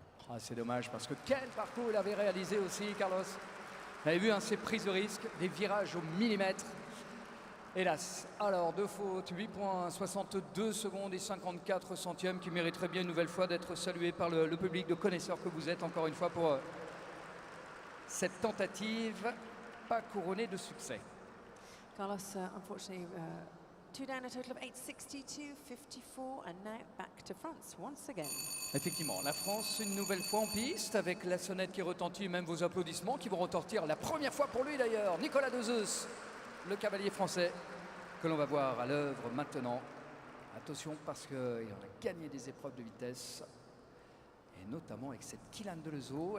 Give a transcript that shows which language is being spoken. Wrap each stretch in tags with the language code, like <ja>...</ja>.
<fr>Ah, c'est dommage parce que quel parcours il avait réalisé aussi, Carlos. Vous avez vu ces prises de risque, des virages au millimètre. Hélas, alors deux fautes, 8 points, 62 secondes et 54 centièmes qui mériteraient bien une nouvelle fois d'être salués par le public de connaisseurs que vous êtes encore une fois pour cette tentative pas couronnée de succès.</fr> <en>Carlos, unfortunately, two down, a total of 8.62, 54, and now back to France once again.</en> <fr>Effectivement, la France une nouvelle fois en piste avec la sonnette qui retentit, même vos applaudissements qui vont retentir la première fois pour lui d'ailleurs. Nicolas De Zeus, le cavalier français que l'on va voir à l'œuvre maintenant. Attention parce qu'il en a gagné des épreuves de vitesse et notamment avec cette Kylian Delezo.</fr>